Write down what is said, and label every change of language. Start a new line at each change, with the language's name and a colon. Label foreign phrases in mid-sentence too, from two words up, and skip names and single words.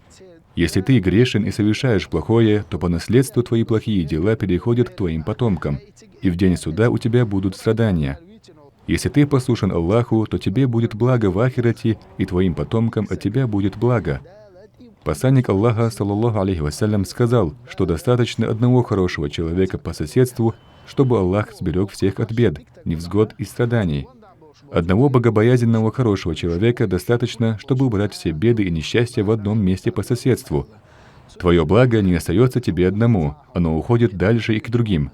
Russian: Если ты грешен и совершаешь плохое, то по наследству твои плохие дела переходят к твоим потомкам, и в день суда у тебя будут страдания. Если ты послушен Аллаху, то тебе будет благо в ахирате, и твоим потомкам от тебя будет благо. Посланник Аллаха,
Arabic: صلى الله عليه وسلم,
Russian: сказал, что достаточно одного хорошего человека по соседству, чтобы Аллах сберег всех от бед, невзгод и страданий. Одного богобоязненного хорошего человека достаточно, чтобы убрать все беды и несчастья в одном месте по соседству. Твое благо не остается тебе одному, оно уходит дальше и к другим.